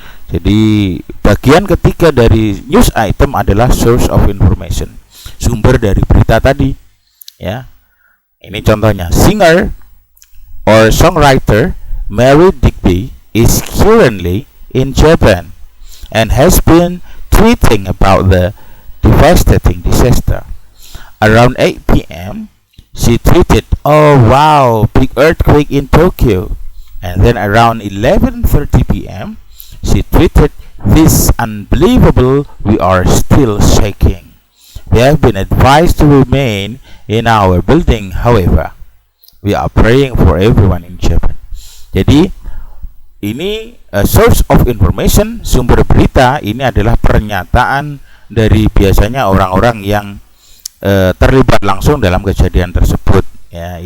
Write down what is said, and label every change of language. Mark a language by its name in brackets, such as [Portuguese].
[Indonesian] Jadi bagian ketiga dari news item adalah source of information, sumber dari berita tadi ya. [English] Ini contohnya, singer or songwriter Mary Digby is currently in Japan and has been tweeting about the devastating disaster. Around 8 p.m. she tweeted, "Oh wow, big earthquake in Tokyo." And then around 11:30 p.m. she tweeted, "This unbelievable, we are still shaking. We have been advised to remain in our building, however. We are praying for everyone in Japan." [Indonesian] Jadi ini source of information, sumber berita, ini adalah pernyataan dari biasanya orang-orang yang terlibat langsung dalam kejadian tersebut ya.